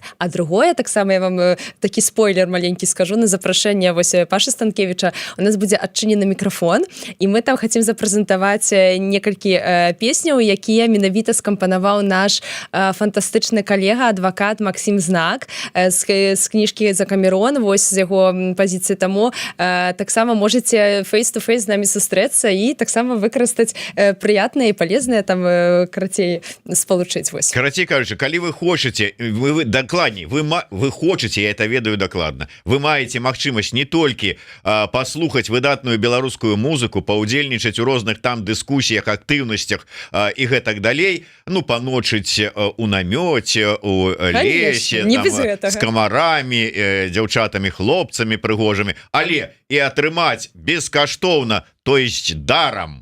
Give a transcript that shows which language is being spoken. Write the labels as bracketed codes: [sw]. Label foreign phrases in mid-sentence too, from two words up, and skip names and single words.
[be] А другое, таксама я вам такі спойлер маленькі скажу, на запрашэнне вось Пашы Станкевіча у нас будзе адчынены мікрафон, і мы там хацім запрэзентаваць некалькі песняў, якія менавіта скампанаваў наш фантастычны калега, адвакат Максім Знак з кніжкі «Закамерон», вось з яго пазіцыі. Таму таксама можете face-to-face з намі сустрэцца і таксама выкарыстаць прыятныя і палезныя там карацей спалучыць. Вось. Карацей кажучы, калі вы хочаце, вы дакладней, вы хочаце, я это ведаю дакладна, вы маеце магчымасць не толькі паслухаць выдатную беларускую музыку, паўдзельнічаць у розных там дыскусіях, актыўнасцях і гэтак далей, ну, паночыць у намёце, у лесе, там, з камарамі, дзяўчатамі, хлопцамі прыгожымі, але і атрымаць бескаштоўна, [ru] то есть [be] дарам,